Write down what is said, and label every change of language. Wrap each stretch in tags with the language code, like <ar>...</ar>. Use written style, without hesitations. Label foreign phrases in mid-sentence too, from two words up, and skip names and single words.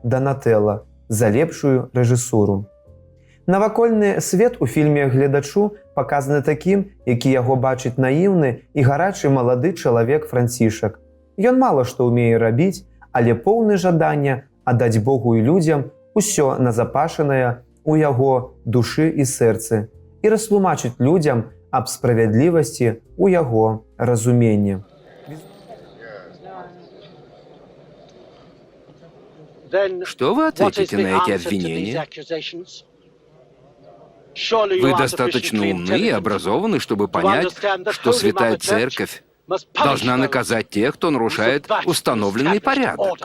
<be>Данателла за лепшую рэжысуру. Навакольны свет у фільме гледачу паказаны такім, які яго бачыць наіўны і гарачы малады чалавек Францішак. Ён мала што ўмее рабіць, але поўны жадання аддаць Богу і людзям усё назапашанае у яго душы і сэрцы і растлумачыць людзям аб справядлівасці ў яго разуменні.</be> <ru>Что вы ответите на эти обвинения? Вы достаточно умны и образованы, чтобы понять, что Святая Церковь должна наказать тех, кто нарушает установленный порядок.</ru>